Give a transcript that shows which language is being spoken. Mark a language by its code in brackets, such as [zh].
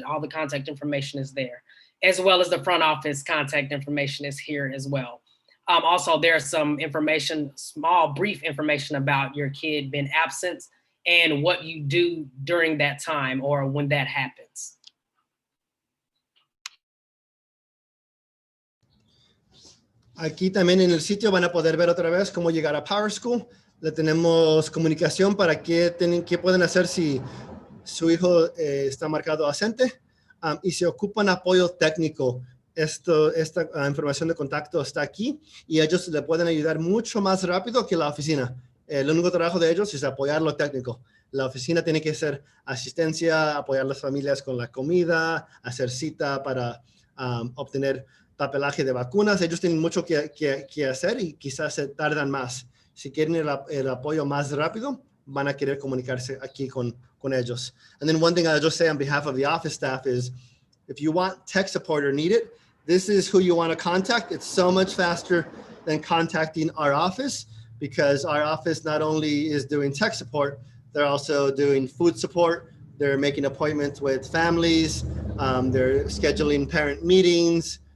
[en] All the contact information is there, as well as the front office contact information is here as well. Also, there's some information, small, brief information about your kid being absent and what you do during that time or when that happens. [es] Aquí también en el sitio van a poder ver otra vez cómo llegar a PowerSchool. Le tenemos comunicación para qué pueden hacer si su hijo está marcado ausente, y si ocupan apoyo técnico. Esta información de contacto está aquí y ellos le pueden ayudar mucho más rápido que la oficina. El único trabajo de ellos es apoyar lo técnico. La oficina tiene que hacer asistencia, apoyar a las familias con la comida, hacer cita para obtener papelaje de vacunas. Ellos tienen mucho que hacer y quizás se tardan más. Si quieren el apoyo más rápido, van a querer comunicarse aquí con ellos. [en] And then one thing I'll just say on behalf of the office staff is, if you want tech support or need it, this is who you want to contact. It's so much faster than contacting our office, because our office not only is doing tech support, they're also doing food support. They're making appointments with families. They're scheduling parent meetings.